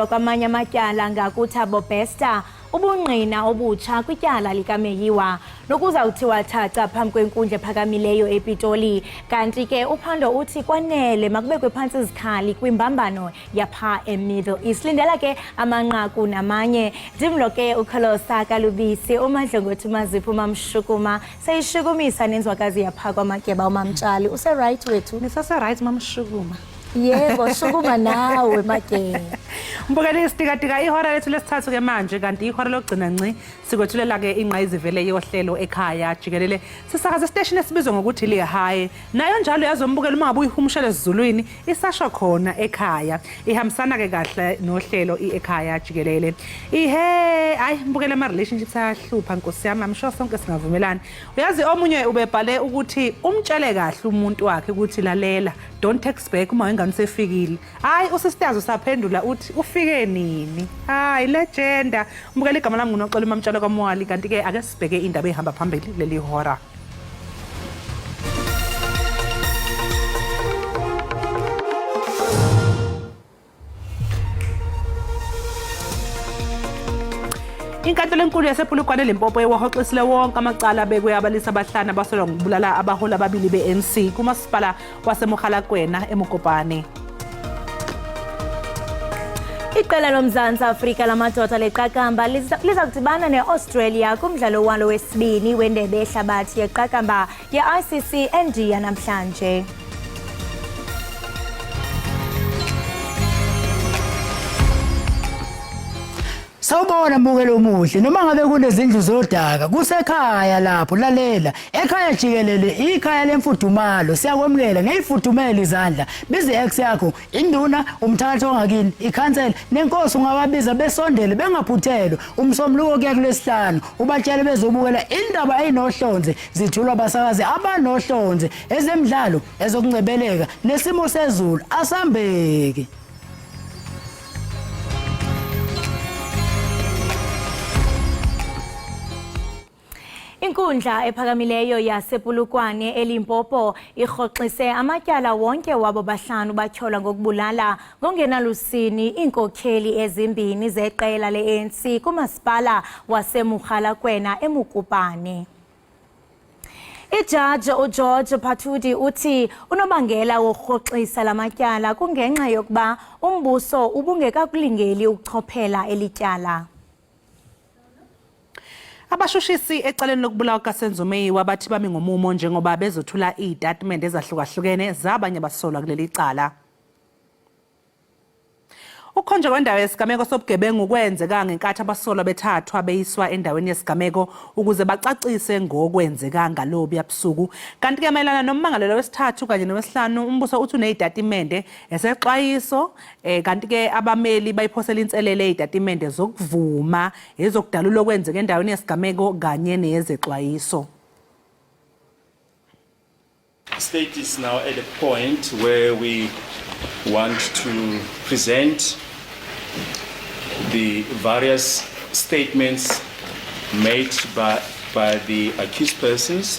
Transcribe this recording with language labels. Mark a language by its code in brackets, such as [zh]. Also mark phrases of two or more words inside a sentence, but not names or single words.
[xh] kwamanye amatyala ngakuthabo Bester ubungqina obutsha kwityala likaMeyiwa nokuzawuthiwa thatha phambi kwenkundla ephakamileyo ePitoli kanti ke uphando uthi kwanele makubekwe phantsi izikhali kwimbambano yapha eMiddle East lindela ke amanqaku namanye ndimlo ke ukholosa kalubisi umadlongothi mazipho mamshukuma seyishukumisa nenzwakazi yapha kwamatyeba umamtshali use right wethu [zu] nisase right mamshukuma yebo shukuma nawe matyeba mbukeli isitika ihora lethu lesithathu ke manje kanti ihora lokugcina nci sikwethulela ke ingqayizivele yohlelo ekhaya jikelele sisakaza station esibizwa ngokuthi liHigh nayo njalo yazombukela uma ngabe uyihumushele sizulwini isasho khona ekhaya ihambisana ke kahle nohlelo ekhaya jikelele ayi mbukele ama relationships ayahlupha nkosi yami amsho sonke singavumelani uyazi omunye ubebhale ukuthi umtshele kahle umuntu wakhe ukuthi lalela [en] don't text back [zu] uma ingane sefikile hayi usisitazo saphendula uthi ufike nini hayi legenda mbukela igama lami ngunoxolo mamtshalo kaMwali kanti ke ake sibheke indaba ehamba phambili leli hora Inkantolo enkulu yasePulukwane Limpopo ewahoxisile wonke amacala abekwe abalisa abahlanu abasolwa ngokubulala abaholi ababili beNC kumasipala waseMokgalakwena eMokopane. [xh] Iqela loMzantsi Afrika lamadoda leqakamba liza kudibana neAustralia kumdlalo walo wesibini wendebe yehlabathi yeqakamba ye-ICC eNdiya namhlanje. [zu] Sawubona mbukelo omuhle noma ngabe kunezindlu zodaka kusekhaya lapho lalela ekhaya jikelele ikhaya lemfudumalo siyakwemukela ngeyifudumela izandla bize ex yakho induna umthakathi ongakini ikhansela nenkosi ungababiza besondele bengaphuthelwa umsomluko kuya kulesihlanu ubatshele bezobukela indaba eyinohlonze zithulwa abasakazi abanohlonze ezemidlalo ezokungcebeleka nesimo sezulu asambeke. [xh] Inkundla ephakamileyo yasePulukwane eLimpopo irhoxise amatyala wonke wabo bahlanu batyholwa ngokubulala ngongenalusini iinkokheli ezimbini zeqela le-ANC kumasipala waseMokgalakwena eMokopane. Ijaji uGeorge Phathudi uthi unobangela worhoxisa lamatyala kungenxa yokuba umbuso ubungekakulingeli ukuchophela elityala. [zu] Abashushisi ecaleni lokubulawa kaSenzomeyiwa bathi bami ngomumo njengoba bezothula izitatimende ezahlukahlukene zabanye abasolwa kuleli cala. Ukhonje kwendawo yesigameko sobugebengu kwenzeka ngenkathi abasolwa bethathwa beyiswa endaweni yesigameko ukuze bacacise ngokwenzeka ngalobu yabusuku kanti ke mayelana nommangalelo wesithathu kanye nowesihlanu umbuso uthi unezitatimende esexwayiso kanti ke abameli bayiphosela inselele izitatimende zokuvuma ezokudalula okwenzeka endaweni yesigameko kanye nezexwayiso. [en] State is now at a point where we want to present the various statements made by the accused persons.